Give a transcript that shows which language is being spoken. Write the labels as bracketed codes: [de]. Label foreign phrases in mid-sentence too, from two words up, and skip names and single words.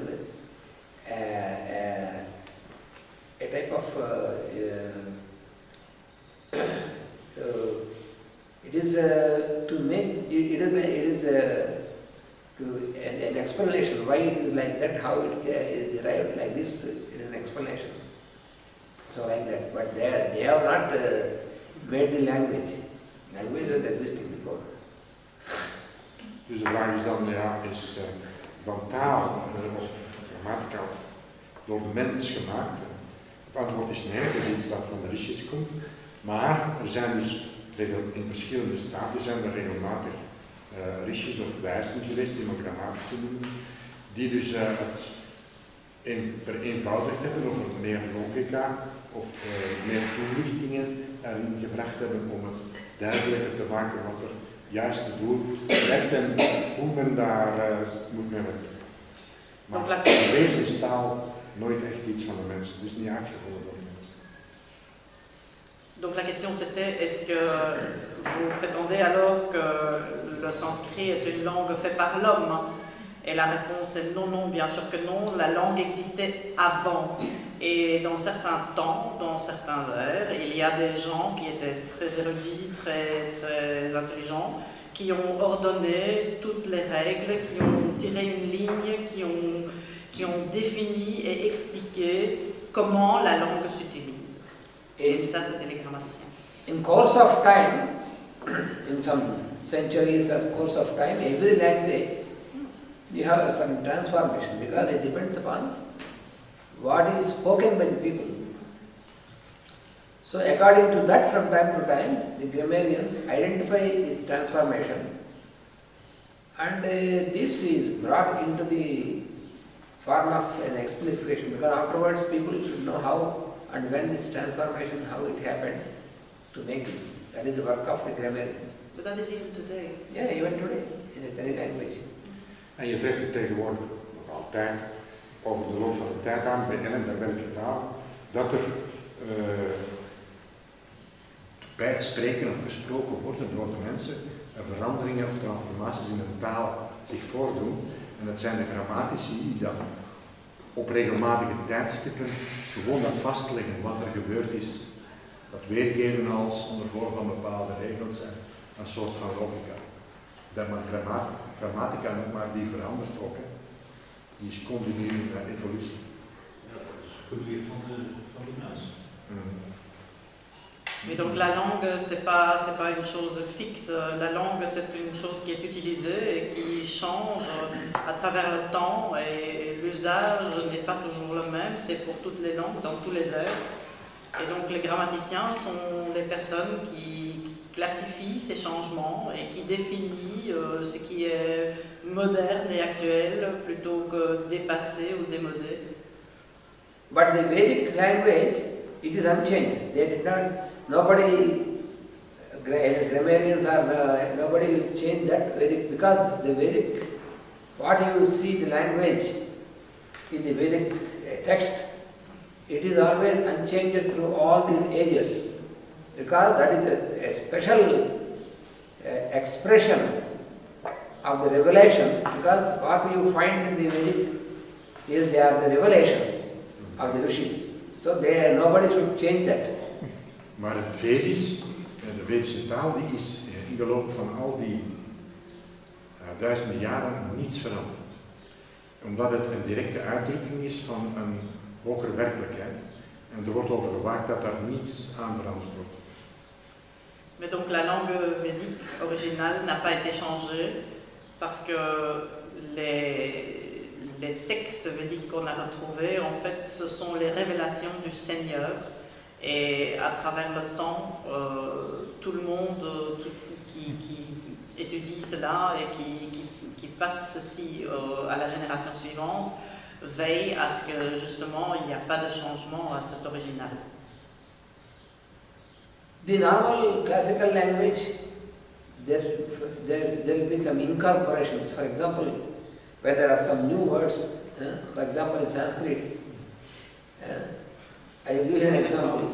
[en] and a type of it is to make it is an explanation why it is like that, how it derived like this. It is an explanation. So like that, but they have not made the language. Language was existing before. [nl] Dus de vraag is dan, is dan taal of grammatica door de mens gemaakt? Het antwoord is nee, dat is iets dat van de rishis komt. Maar er zijn dus in verschillende staten zijn er regelmatig rishis of wijzen geweest, die we grammatici noemen, die dus het vereenvoudigd hebben of meer logica of meer toelichtingen erin gebracht hebben om het duidelijker te maken wat er juiste doel trekt en hoe men daar moet mee werken. Maar in wezen is taal nooit echt iets van de mensen, dus niet uitgevoerd door de mensen. [fr] Donc la question c'était, est-ce que vous prétendez alors que le sanskrit est une langue faite par l'homme? Et la réponse est non, non, bien sûr que non. La langue existait avant. Et dans certains temps, dans certains ères, il y a des gens qui étaient très érudits, très, très intelligents, qui ont ordonné toutes les règles, qui ont tiré une ligne, qui ont défini et expliqué comment la langue s'utilise. Et ça, c'était les grammaticiens. [en] In course of time, in some centuries or course of time, every language you have some transformation because it depends upon what is spoken by the people. So according to that, from time to time, the grammarians identify this transformation, and this is brought into the form of an explication, because afterwards people should know how and when this transformation, how it happened to make this. That is the work of the grammarians. But that is even today. Yeah, even today, in any language. [nl] En je treft het tegenwoordig nog altijd over de loop van de tijd aan, bij en welke taal, dat er bij het spreken of gesproken worden door de mensen veranderingen of transformaties in een taal zich voordoen. En dat zijn de grammatici die dan op regelmatige tijdstippen gewoon dat vastleggen wat er gebeurd is. Dat weergeven als onder vorm van bepaalde regels en een soort van logica. Dat maar grammatica nog maar die verandert ook. Hè. Die is continu in evolutie. Ja, dat is goed weer van de mens. [fr] Mais donc la langue, c'est pas une chose fixe. La langue, c'est une chose qui est utilisée et qui change à travers le temps. Et l'usage n'est pas toujours le même. C'est pour toutes les langues, dans tous les airs. Et donc les grammaticiens sont les personnes qui classifient ces changements et qui définissent ce qui est moderne et actuel plutôt que dépassé ou démodé. [en] But the Vedic language, it is unchanged. They did not. Nobody, grammarians or nobody will change that Vedic, because the Vedic, what you see the language in the Vedic text, it is always unchanged through all these ages, because that is a special expression of the revelations, because what you find in the Vedic is they are the revelations of the Rishis. So nobody should change that. [nl] Maar het Vedisch, de Vedische taal, die is in de loop van al die duizenden jaren niets veranderd. Omdat het een directe uitdrukking is van een hogere werkelijkheid. En er wordt over gewaakt dat daar niets aan veranderd wordt. [fr] Mais donc la langue védique originale n'a pas été changée parce que les textes védiques qu'on a retrouvés, en fait, ce sont les révélations du Seigneur. Et à travers le temps, tout le monde qui étudie cela et qui passe ceci à la génération suivante, veille à ce que justement il n'y a pas de changement à cet original. [en] The normal classical language, there will be some incorporations. For example, where there are some new words, for example in Sanskrit, I will give you an example.